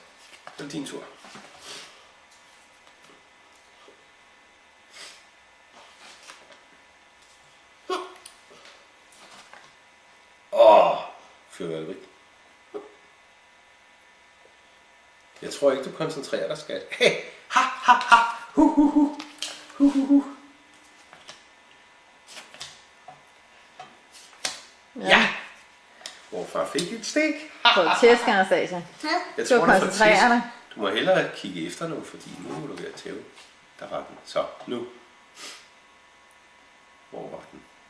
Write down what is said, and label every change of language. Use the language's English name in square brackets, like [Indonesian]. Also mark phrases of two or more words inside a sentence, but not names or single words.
[Danish] Det er din tur. Fyrværkeri. Jeg tror ikke, du koncentrerer dig, skat. Hey, ha, ha, ha, hu, hu, hu, hu, hu, hu. Ja! Morfar fik et stik. Prøv at tæske, Anastasia. Jeg Du tror, koncentrerer dig. Du må hellere kigge efter nu, fordi nu er du ved at tæve. Der var den. Så, nu. Hvor var den?